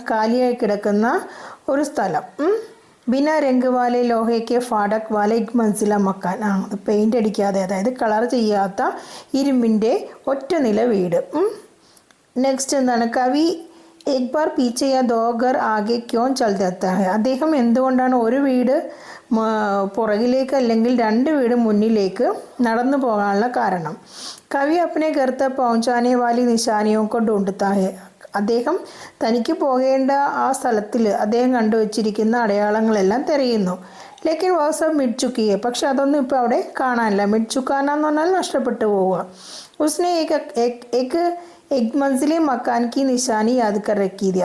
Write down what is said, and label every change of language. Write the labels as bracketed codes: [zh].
[ml] കാലിയായി കിടക്കുന്ന ഒരു സ്ഥലം, [hi] ബിന രംഗ് വാലെ ലോഹയ്ക്ക് ഫാടക് വാലെ ഇക് മൻസില മക്കാൻ, [ml] അത് പെയിൻ്റ് അടിക്കാതെ, അതായത് കളർ ചെയ്യാത്ത ഇരുമ്പിൻ്റെ ഒറ്റ നില വീട്. നെക്സ്റ്റ് എന്താണ്? [hi] കവി എക് ബാർ പീച്ചെ യാ ദോ ഘർ ആകെ ക്യോൻ ചൽ ജാത്താ ഹെ. [ml] അദ്ദേഹം എന്തുകൊണ്ടാണ് ഒരു വീട് പുറകിലേക്ക് അല്ലെങ്കിൽ രണ്ട് വീട് മുന്നിലേക്ക് നടന്നു പോകാനുള്ള കാരണം? [hi] കവി അപ്പനെ ഘർ തക് പहुंचाने वाली निशानियों को ढूंढता है. [ml] അദ്ദേഹം തനിക്ക് പോകേണ്ട ആ സ്ഥലത്തിൽ അദ്ദേഹം കണ്ടുവച്ചിരിക്കുന്ന അടയാളങ്ങളെല്ലാം തിരയുന്നു. [hi] ലേക്കിൻ വാസബ് മിറ്റ് ചുക്കിയെ, [ml] പക്ഷെ അതൊന്നും ഇപ്പോൾ അവിടെ കാണാനില്ല. മിറ്റ് ചുക്കാന എന്ന് പറഞ്ഞാൽ നഷ്ടപ്പെട്ടു പോവുക. [hi] ഉസ്നെ എക് മൻസിലെ മക്കാൻ കി നിശാനി യാദ് കർ റക്കീതി.